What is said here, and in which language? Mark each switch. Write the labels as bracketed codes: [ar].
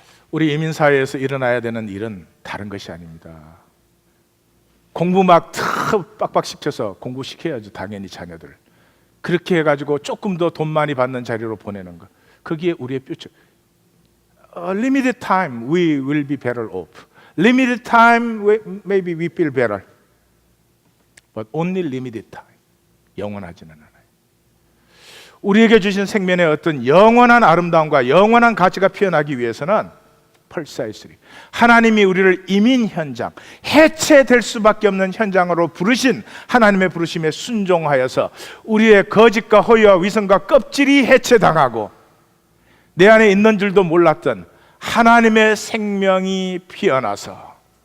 [ko] 우리 이민사회에서 일어나야 되는 일은 다른 것이 아닙니다. 공부 막 빡빡 시켜서 공부시켜야죠. 당연히 자녀들. 그렇게 해가지고 조금 더 돈 많이 받는 자리로 보내는 것, 거기에 우리의 뾰족. [en] Limited time we will be better off. Limited time maybe we feel better. But only limited time. [ko] 영원하지는 않아요. 우리에게 주신 생명의 어떤 영원한 아름다움과 영원한 가치가 피어나기 위해서는 precisely 하나님이 우리를 이민 현장, 해체될 수밖에 없는 현장으로 부르신 하나님의 부르심에 순종하여서 우리의 거짓과 허위와 위선과 껍질이 해체당하고 내 안에 있는 줄도 몰랐던 하나님의 생명이 피어나서